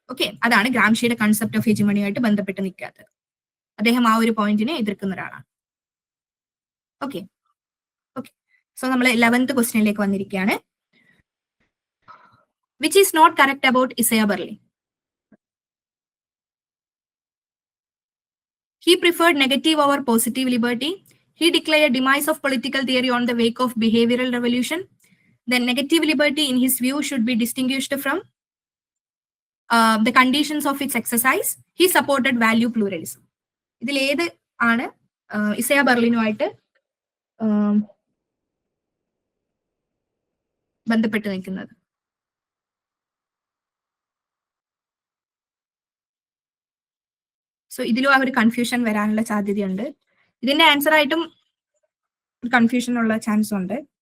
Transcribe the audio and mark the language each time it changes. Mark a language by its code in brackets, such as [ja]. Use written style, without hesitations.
[ml] Okay, അതാണ് ഗ്രാംഷിയുടെ concept of ഹെജമണിയായിട്ട് ബന്ധപ്പെട്ട് നിൽക്കാത്തത്. അദ്ദേഹം ആ ഒരു പോയിന്റിനെ എതിർക്കുന്ന ഒരാളാണ്. ഓക്കെ, സോ നമ്മൾ 11th ക്വസ്റ്റ്യനിലേക്ക് വന്നിരിക്കുകയാണ്. [en] Which is not correct about Isaiah Berlin? He preferred negative over positive liberty. He declared demise of political theory on the wake of behavioral revolution. Then negative liberty, in his view, should be distinguished from the conditions of its exercise. He supported value pluralism. [ml] ഇതിൽ ഏത് ആണ് ഇസയ ബെർലിനുമായിട്ട് ബന്ധപ്പെട്ട് നിൽക്കുന്നത്? So ഇതിലും ആ ഒരു confusion വരാനുള്ള സാധ്യതയുണ്ട്. ഇതിന്റെ ആൻസർ ആയിട്ടും കൺഫ്യൂഷൻ ഉള്ള ചാൻസ് ഉണ്ട്.